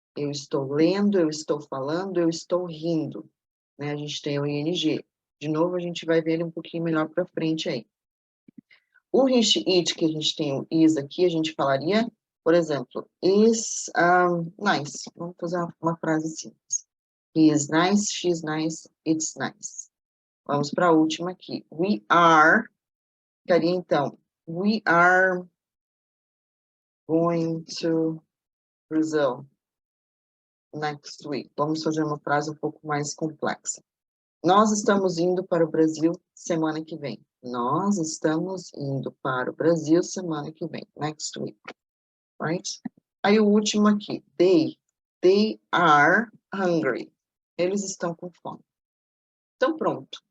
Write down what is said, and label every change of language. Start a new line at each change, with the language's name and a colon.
Portuguese: Eu estou lendo, eu estou falando, eu estou rindo. Né? A gente tem o ing. De novo, a gente vai ver ele um pouquinho melhor para frente aí. O he, she, it, que a gente tem o is aqui, a gente falaria, por exemplo, is nice. Vamos fazer uma frase simples.
English: He is nice, she is nice, it's nice.
Portuguese: Vamos para a última aqui.
English: We are,
Portuguese: ficaria então,
English: we are going to Brazil next week.
Portuguese: Vamos fazer uma frase um pouco mais complexa. Nós estamos indo para o Brasil semana que vem. Nós estamos indo para o Brasil semana que vem.
English: Next week. Right?
Portuguese: Aí o último aqui.
English: They are hungry.
Portuguese: Eles estão com fome. Então pronto.